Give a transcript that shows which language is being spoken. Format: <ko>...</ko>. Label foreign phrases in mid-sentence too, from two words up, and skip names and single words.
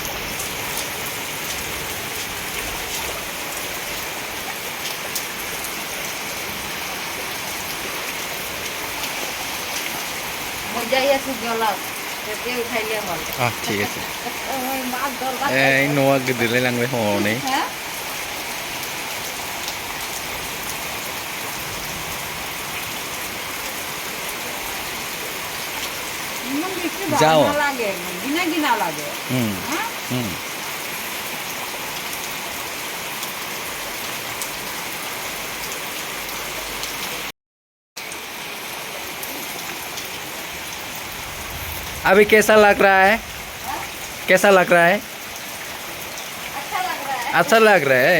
<bn>ঠিক আছে এই</bn> <brx>न'आ गिदिरलाय लांबाय हनै जाओ गिना लागे</brx> <hi>अभी कैसा लग रहा है कैसा लग रहा है अच्छा लग रहा है</hi>